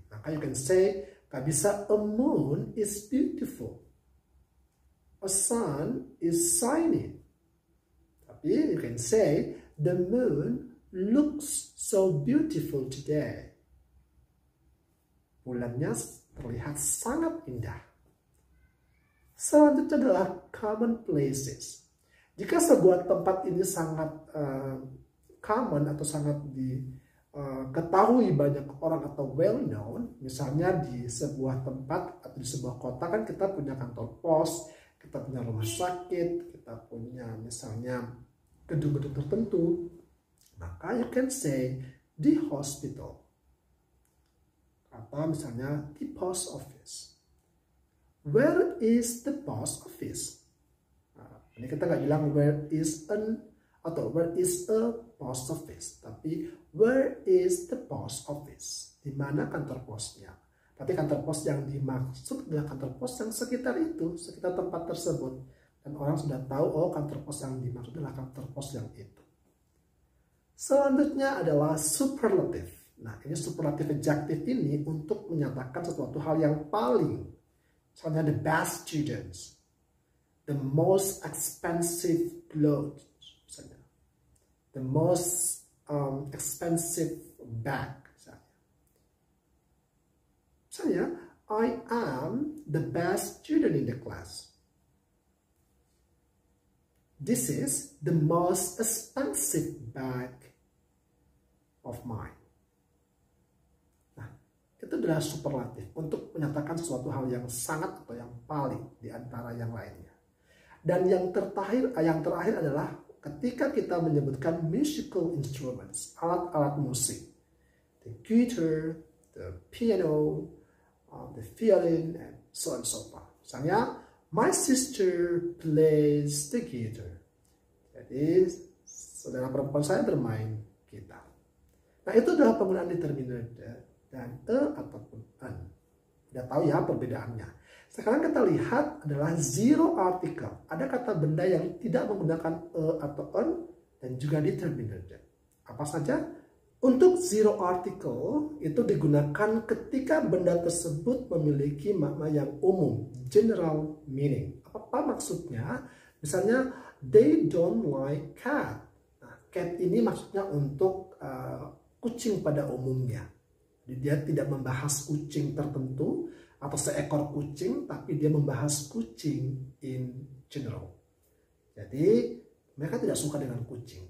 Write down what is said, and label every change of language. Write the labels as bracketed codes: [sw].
[en] Maka you can say, [id] gak bisa [en] a moon is beautiful. A sun is shining. [id] Tapi [en] you can say, the moon looks so beautiful today. [id] Bulannya terlihat sangat indah. Selanjutnya adalah common places. Jika sebuah tempat ini sangat common atau sangat diketahui banyak orang atau well known, misalnya di sebuah tempat atau di sebuah kota kan kita punya kantor pos, kita punya rumah sakit, kita punya misalnya gedung-gedung tertentu, maka [en] you can say the hospital [id] atau misalnya the post office. [en] Where is the post office? [id] Nah, ini kita nggak bilang [en] where is an [id] atau [en] where is a post office, [id] tapi [en] where is the post office? [id] Di mana kantor posnya? Tapi kantor pos yang dimaksud adalah kantor pos yang sekitar itu, sekitar tempat tersebut. Dan orang sudah tahu, oh kantor pos yang dimaksud adalah kantor pos yang itu. Selanjutnya adalah superlative. Nah, ini superlative adjective ini untuk menyatakan sesuatu hal yang paling. [en] Misalnya the best students, the most expensive clothes, misalnya. The most expensive bag. Misalnya, I am the best student in the class. This is the most expensive bag of mine. [id] Nah, itu adalah superlatif untuk menyatakan suatu hal yang sangat atau yang paling di antara yang lainnya. Dan yang terakhir adalah ketika kita menyebutkan musical instruments, alat-alat musik. [en] The guitar, the piano, the violin, and so on so forth. Misalnya, my sister plays the guitar. [id] Jadi, saudara perempuan saya bermain gitar. Nah, itu adalah penggunaan determiner the dan ataupun an. Sudah tahu ya perbedaannya. Sekarang kita lihat adalah zero article. Ada kata benda yang tidak menggunakan a atau on dan juga determiner the. Apa saja? Untuk zero article itu digunakan ketika benda tersebut memiliki makna yang umum, general meaning. Apa maksudnya? [en] Misalnya, they don't like cat. [id] Nah, cat ini maksudnya untuk kucing pada umumnya. Jadi dia tidak membahas kucing tertentu atau seekor kucing, tapi dia membahas kucing [en] in general. [id] Jadi mereka tidak suka dengan kucing.